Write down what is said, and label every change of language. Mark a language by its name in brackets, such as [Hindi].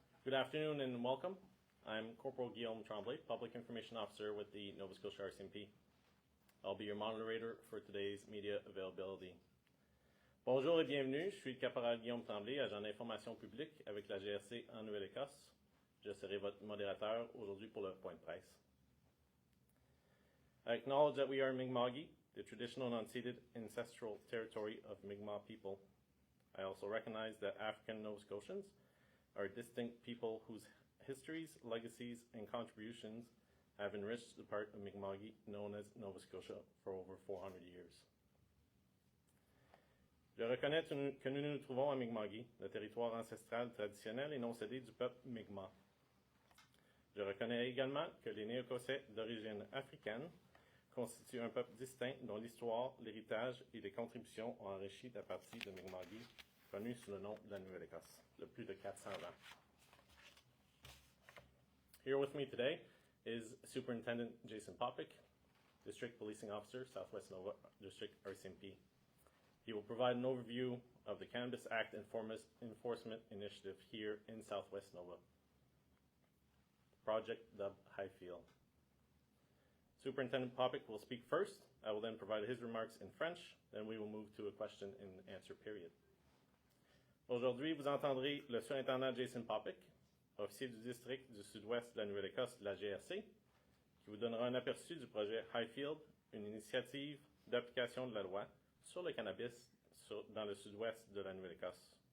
[English] Good afternoon and welcome. I'm Corporal Guillaume Tremblay, Public Information Officer with the Nova Scotia RCMP. I'll be your moderator for today's media availability. [French] Bonjour et bienvenue, je suis le Caporal Guillaume Tremblay, agent d'information publique avec la GRC en Nouvelle-Écosse. Je serai votre modérateur aujourd'hui pour le point de presse. [English] I acknowledge that we are Mi'kma'ki, the traditional and unceded ancestral territory of Mi'kmaq people. I also recognize that African Nova Scotians are a distinct people whose histories, legacies, and contributions have enriched the part of Mi'kma'ki known as Nova Scotia for over 400 years. [French] Je reconnais que nous nous trouvons à Mi'kma'ki, le territoire ancestral traditionnel et non cédé du peuple Mi'kmaq. Je reconnais également que les Néo-Écossais d'origine africaine constituent un peuple distinct dont l'histoire, l'héritage et les contributions ont enrichi la partie de Mi'kma'ki connue sous le nom de la Nouvelle-Écosse, de plus de 400 ans. [English] Here with me today is Superintendent Jason Popik, District Policing Officer, Southwest Nova District RCMP. He will provide an overview of the Cannabis Act Enforcement Initiative here in Southwest Nova. Project dubbed Highfield. Superintendent Popik will speak first. I will then provide his remarks in French. Then we will move to a question and answer period. [French] Aujourd'hui, vous entendrez le surintendant Jason Popik, officier du district du sud-ouest de la Nouvelle-Écosse de la GRC, qui vous donnera un aperçu du projet Highfield, une initiative d'application de la loi sur le cannabis dans le sud-ouest de la Nouvelle-Écosse.